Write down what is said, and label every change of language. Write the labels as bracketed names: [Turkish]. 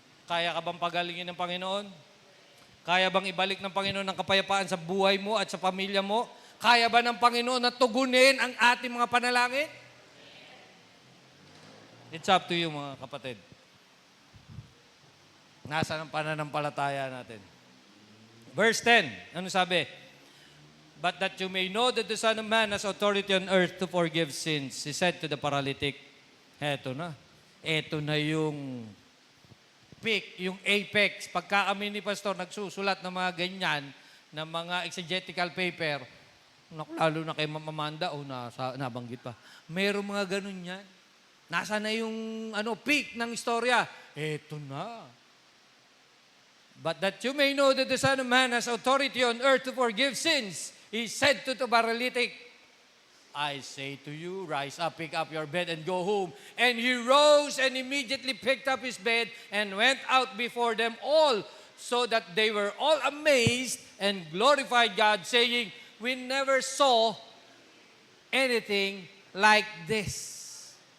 [Filipino] Kaya ka bang pagalingin ng Panginoon? Kaya bang ibalik ng Panginoon ang kapayapaan sa buhay mo at sa pamilya mo? Kaya ba ng Panginoon na tugunin ang ating mga panalangin? [English] It's up to you, [Filipino] mga kapatid. Nasaan ang pananampalataya natin? Verse 10, ano sabi? [English] But that you may know that the Son of Man has authority on earth to forgive sins. He said to the paralytic, [Filipino] Eto na yung peak, yung apex. Pagka kami ni Pastor nagsusulat ng mga ganyan, ng mga exegetical paper, lalo na kay Mama Amanda, nabanggit pa. Merong mga ganun yan. Nasa na yung peak ng istorya? Eto na. [English] But that you may know that the Son of Man has authority on earth to forgive sins, He said to the paralytic, I say to you, rise up, pick up your bed, and go home. And he rose and immediately picked up his bed and went out before them all, so that they were all amazed and glorified God, saying, we never saw anything like this.